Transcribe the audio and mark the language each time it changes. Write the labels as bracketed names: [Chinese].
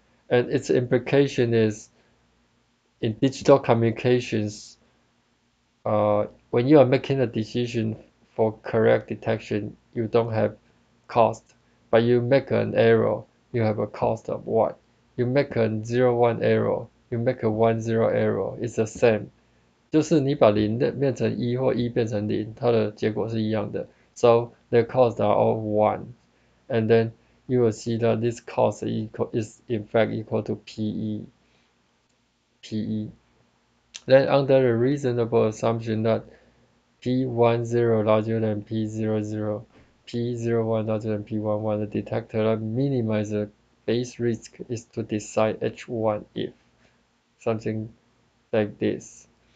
[English] And its implication is in digital communications, when you are making a decision for correct detection, you don't have cost, but you make an error, you have a cost of what? You make a 0-1 error, you make a 1-0 error, it's the same. [Chinese] 就是你把零的变成一或一变成零，它的结果是一样的。 [English] So the costs are all one, and then you will see that this cost is in fact equal to PE. PE. Then under the reasonable assumption that P10 larger than P00, P01 larger than P11, the detector that minimizes the base risk is to decide H1 if something like this.